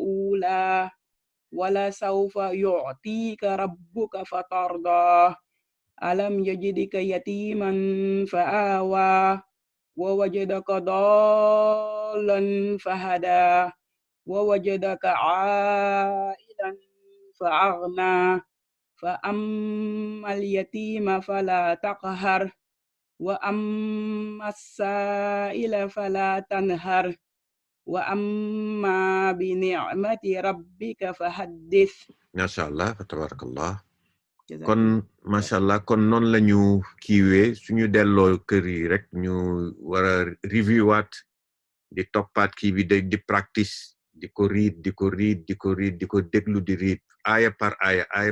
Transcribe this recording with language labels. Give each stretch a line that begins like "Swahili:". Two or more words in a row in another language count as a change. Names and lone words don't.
Arabic: الأولى ولسوف يعطيك ربك فترضى ألم يجدك يتيما فآوى ووجدك ضالا فهدى ووجدك عائلا فأغنى فأما اليتيم فلا تقهر وأما السائل فلا تنهر وأما بنعمة ربك فحدث. ما شاء الله تبارك الله.
Wolof: Kon
Arabic: ما شاء الله,
Wolof: kon non lañu kiiwee suñu delloo kër yi rek ñu wara review waat di toppaat kii bi di practice di ko read di ko déglu di read aaya par aaya